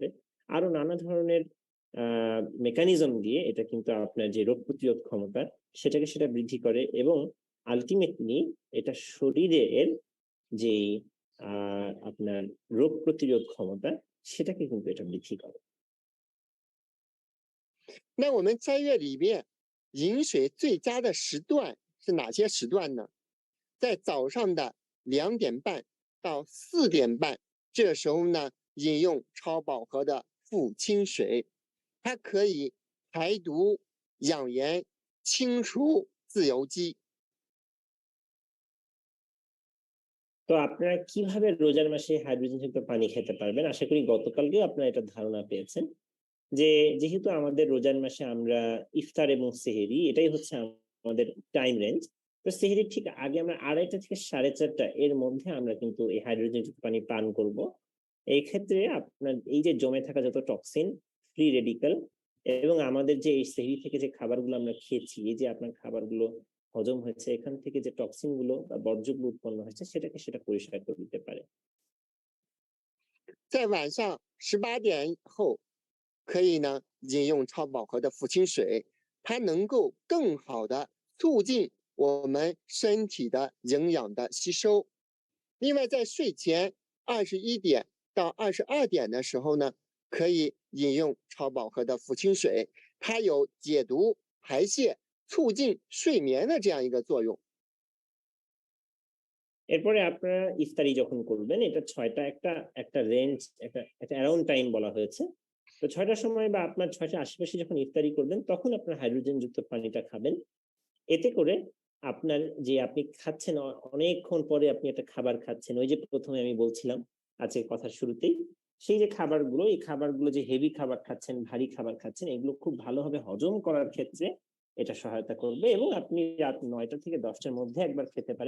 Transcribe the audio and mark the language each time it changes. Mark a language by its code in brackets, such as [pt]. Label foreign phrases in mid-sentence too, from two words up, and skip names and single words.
[bn] আরো নানা ধরনের মেকানিজম দিয়ে এটা কিন্তু আপনার যে রোগ প্রতিরোধ ক্ষমতা, সেটা বৃদ্ধি করে এবং আলটিমেটলি এটা শরীরের যে আপনার রোগ প্রতিরোধ ক্ষমতা, সেটাকে কিন্তু এটা বৃদ্ধি করে। [zh] 那我们斋月里面饮水最佳的时段是哪些时段呢？在早上的2点半到4点半，这时候呢，饮用超饱和的富氢水，它可以排毒、养颜、清除自由基。 [bn] তো আপনারা কিভাবে রোজার মাসে হাইড্রোজেন যুক্ত পানি খেতে পারবেন, আশা করি গতকালকেও আপনারা এটা ধারণা পেয়েছেন যে যেহেতু আমাদের রোজার মাসে আমরা ইফতার এবং সেহেরি, এটাই হচ্ছে আমাদের [en] time range. [bn] তো সেহেরির ঠিক আগে আমরা 2:30 থেকে 4:30 এর মধ্যে আমরা কিন্তু এই হাইড্রোজেন যুক্ত পানি পান করব। এই ক্ষেত্রে আপনার এই যে জমে থাকা যত টক্সিন, [en] free radical [bn] এবং আমাদের যে এই সেহরি থেকে যে খাবারগুলো আমরা খেয়েছি, এই যে আপনার খাবারগুলো হজম হয়েছে, এখান থেকে যে টক্সিন গুলো বা বর্জ্যগুলো উৎপন্ন হয়েছে, সেটা পরিষ্কার করে দিতে পারে। [zh] 在晚上18点后，可以呢饮用超饱和的富氢水，它能够更好的促进我们身体的营养的吸收。另外，在睡前21点到22点的时候呢，可以饮用超饱和的富氢水，它有解毒、排泄、促进睡眠的这样一个作用。 [bn] এরপরে আপনারা ইফতারি যখন করবেন, এটা 6টা একটা রেঞ্জ, একটা [en] around time [bn] বলা হয়েছে। তো 6টার সময় বা আপনার 6টার আশেপাশে যখন ইফতারি করবেন, তখন আপনার হাইড্রোজেন যুক্ত পানিটা খাবেন। এতে করে আপনার যে আপনি খাচ্ছেন, অনেকক্ষণ পরে আপনি একটা খাবার খাচ্ছেন, ওই যে প্রথমে আমি বলছিলাম আজকের কথার শুরুতেই, সেই যে খাবারগুলো, এই খাবারগুলো যে হেভি খাবার খাচ্ছেন, ভারী খাবার খাচ্ছেন, এগুলো খুব ভালোভাবে হজম করার ক্ষেত্রে এটা সহায়তা করবে এবং আপনি রাত 9টা থেকে 10টার মধ্যে একবার খেতে পারেন।